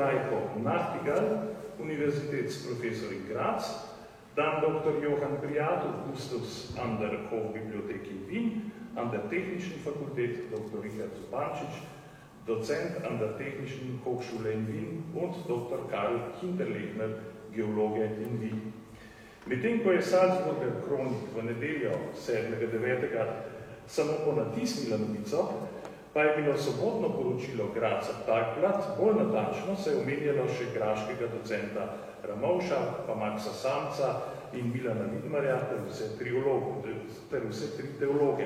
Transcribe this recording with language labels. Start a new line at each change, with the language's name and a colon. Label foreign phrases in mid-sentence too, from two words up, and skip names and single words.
German: Reiko Nachtigall, Universitätsprofessor in Graz, dann Dr. Johann Priatov-Gustus an der Hofbibliothek in Wien, an der Technischen Fakultät Dr. Richard Zupančič, Dozent an der Technischen Hochschule in Wien und Dr. Karl Hinterlechner, Geologe in Wien.
Slovenian: Medtem ko je Salzburger kronik v nedeljo 7.9. samo ponatisnila novico, pa je bilo sobotno poročilo Graca Tagblatt bolj natančno se je omenjalo še graškega docenta Ramovša, pa Maxa Samca in Milana Vidmarja ter vse tri teologe.